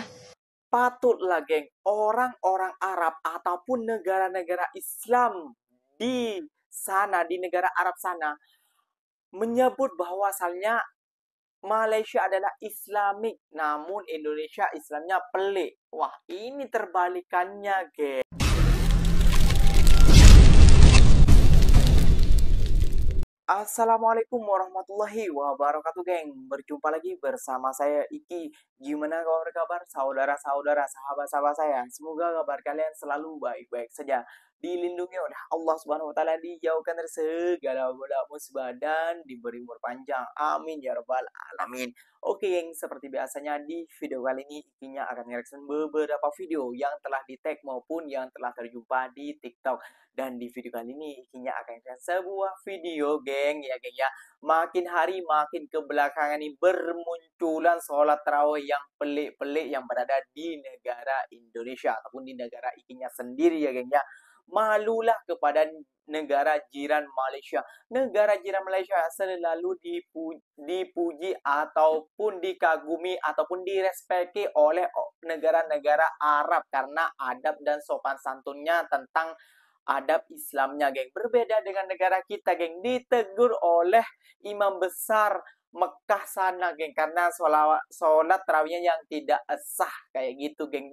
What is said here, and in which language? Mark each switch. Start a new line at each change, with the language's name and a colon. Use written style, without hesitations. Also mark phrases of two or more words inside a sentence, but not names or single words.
Indonesian: Patutlah geng, orang-orang Arab ataupun negara-negara Islam di sana, di negara Arab sana, menyebut bahwasannya Malaysia adalah Islamik, namun Indonesia Islamnya pelik. Wah, ini terbalikannya geng.
Arabic: السلام عليكم ورحمة الله وبركاته
Indonesian: geng. Berjumpa lagi bersama saya Iki. Gimana kabar saudara-saudara, sahabat-sahabat saya? Semoga kabar kalian selalu baik-baik saja, dilindungi oleh Allah
Arabic: سبحانه وتعالى,
Indonesian: dijauhkan dari segala bala musibah dan diberi umur panjang.
Arabic: آمين يا رب العالمين.
Indonesian: Oke geng, seperti biasanya di video kali ini Ikinya akan mereaction beberapa video yang telah di-tag maupun yang telah terjumpa di TikTok. Dan di video kali ini Ikinya akan mereaction sebuah video geng ya geng ya. Makin hari makin kebelakangan ini bermunculan sholat tarawih yang pelik-pelik yang berada di negara Indonesia ataupun di negara Ikinya sendiri ya geng ya. Malulah kepada negara jiran Malaysia. Negara jiran Malaysia selalu dipuji ataupun dikagumi ataupun direspeki oleh negara-negara Arab karena adab dan sopan santunnya tentang adab Islamnya, geng. Berbeda dengan negara kita, geng. Ditegur oleh imam besar Mekah sana, geng. Karena sholat tarawihnya yang tidak sah, kayak gitu, geng.